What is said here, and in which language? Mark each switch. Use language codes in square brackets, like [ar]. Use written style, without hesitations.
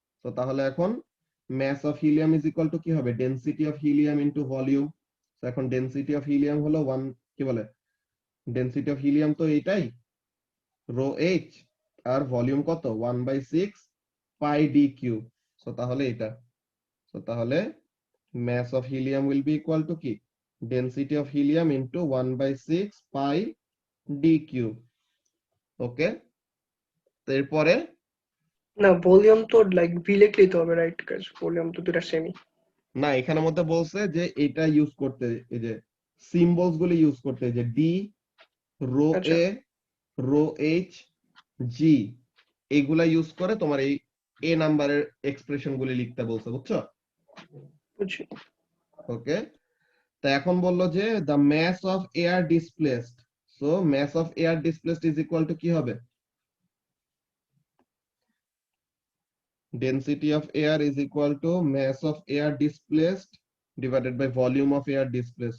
[bn] তো তাহলে এখন [en] mass of helium is equal to [bn] কি হবে? [en] Density of helium into volume. [bn] তো এখন [en] density of helium [bn] হলো 1, কি বলে, ডেনসিটি অফ হিলিয়াম তো এইটাই, রো এইচ, আর ভলিউম কত, 1/6 পাই ডি কিউব। সো তাহলে এটা, সো তাহলে [en] mass of helium will be equal to কি, density of helium into 1/6 pi d cube। [bn] ওকে, তো এরপরে না, ভলিউম তো লাইক ভি লিখলেই তো হবে, রাইট? কাজ ভলিউম তো দুটা সেমই। না, এখানের মধ্যে বলছে যে এটা ইউজ করতে, এই যে সিম্বলস গুলি ইউজ করতে, যে ডি, রো আচ্ছা, এ, রো এইচ, জি, এগুলা ইউজ করে তোমার এই এ নাম্বারের এক্সপ্রেশন গুলি লিখতে বলছে, বুঝছো? বুঝছি। ওকে, তো এখন বললো যে [en] the mass of air displaced, so mass of air displaced is equal to [bn] কি হবে? [en] Density of air is equal to mass of air displaced divided by volume of air displaced।